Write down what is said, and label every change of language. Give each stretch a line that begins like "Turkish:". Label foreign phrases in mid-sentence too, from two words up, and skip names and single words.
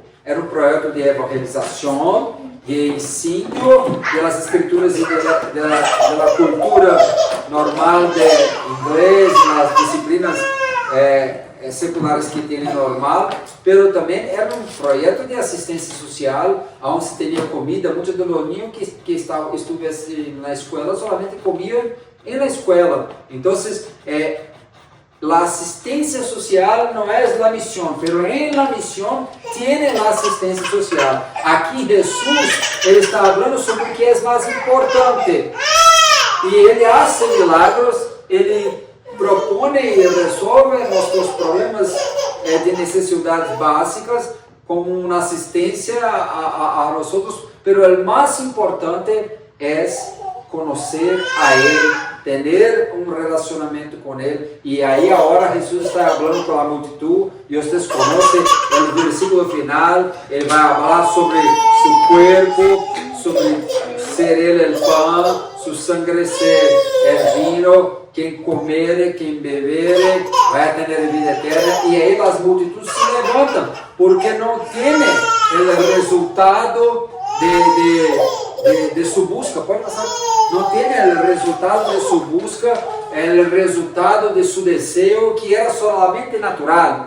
Portuguese: Era um projeto de evangelização, de ensino das escrituras e da cultura normal de inglês, nas disciplinas seculares que tem normal, mas também era um projeto de assistência social, onde se tinha comida. Muitos dos niños que estavam na escola solamente comiam na escola. Então,
Spanish: la asistencia social no es la misión, pero en la misión tiene la asistencia social. Aquí Jesús, Él está hablando sobre o que es más importante. Y Él hace milagros, Él propone y resuelve nuestros problemas de necesidades básicas como una asistencia a nosotros, pero el más importante es conocer a Él,
Portuguese: ter um relacionamento com Ele. E aí agora Jesus está falando com a multitud, e vocês conhecem o versículo final. Ele vai falar sobre seu corpo, sobre ser Ele o pão,
Spanish: su sangre
Portuguese: ser o vinho. Quem comer, quem beber, vai ter vida eterna. E aí as multitudes se levantam, porque não tem o resultado de sua busca. Pode passar. Não tem o resultado de sua busca, o resultado de seu desejo, que era solamente natural.